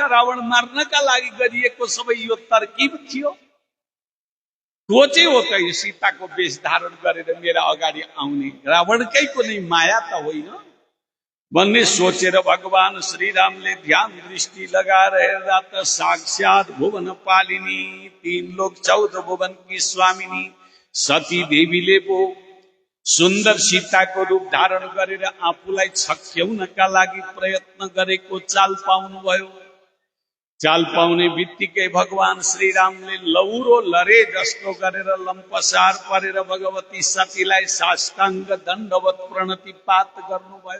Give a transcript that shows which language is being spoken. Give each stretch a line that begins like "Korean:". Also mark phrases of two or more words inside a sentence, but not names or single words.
Nepali: रावण मार्नका लागि गरिएको सबै यो तरकीब थियो। को चाहिँ हो त यो सीताको वेश धारण गरेर मेरा अगाडि आउने? रावणकै कुनै माया त होइन भन्ने सोचेर भगवान श्री रामले ध्यान दृष्टि लगाएर हेर्दा त साक्षात भुवन पालिनी, 3 लोक 14 भुवन की स्वामिनी सती देवीले पो सुन्दर सीताको रूप धारण गरेर आफूलाई छक्याउनका लागि प्रयत्न गरेको चाल पाउनुभयो। चाल पाउने बित्तिकै भगवान श्री रामले लौरो लरे जस्तो गरेर लम्पसार परेर भगवती सतीलाई साष्टाङ्ग दण्डवत प्रणतिपात गर्नुभयो।